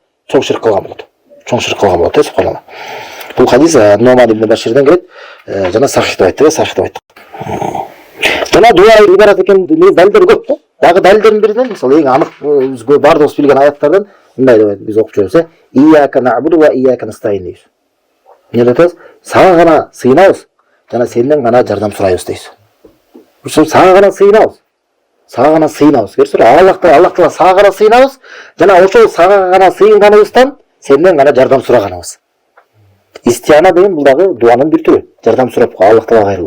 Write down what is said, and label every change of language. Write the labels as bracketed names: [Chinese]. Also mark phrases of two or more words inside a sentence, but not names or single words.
[Kyrgyz] Чоң ширк кылган болот. Чоң ширк кылган болот, субханалла. Бул хадис Нуман ибн Баширден келет, жана сахих деп айтты, сахих деп айтты. Жана дуа ибадат экендигин далилдер көп да. Дагы далилдердин биринен, мисалы эң анык баардыгыбыз билген аяттардан мындай деп биз окуп жүрөбүз, [Arabic] "إياك نعبد وإياك نستعين" дейбиз. [Kyrgyz] Эмне деп атабыз? Сага гана сыйынабыз, жана сенден гана жардам сурайбыз дейбиз. Ушул сага гана сыйынабыз. Сага гана сыйынабыз. Көрсөтөр, Аллах Таала сага гана сыйынабыз, жана ошол сага гана сыйынганыбыздан сенден гана жардам сураганыбыз. Истиана деген бул дагы дуанын бир түрү. Жардам сурап Аллах Таалага кайрылуу.